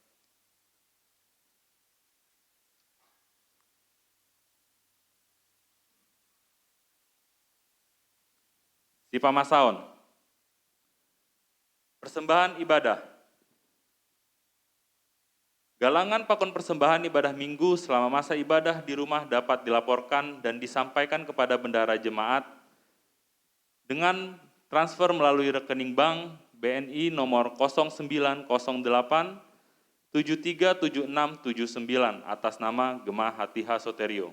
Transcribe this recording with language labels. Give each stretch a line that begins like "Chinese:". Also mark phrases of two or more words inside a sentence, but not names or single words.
Batak Simalungun: Sipa Masaon.
Indonesian: Persembahan ibadah.
Batak Simalungun: Galangan pakon
Indonesian: persembahan ibadah minggu selama masa ibadah di rumah dapat dilaporkan dan disampaikan kepada bendahara jemaat dengan transfer melalui rekening bank BNI nomor 0908 737679 atas nama Gemah Hatiha Soterio.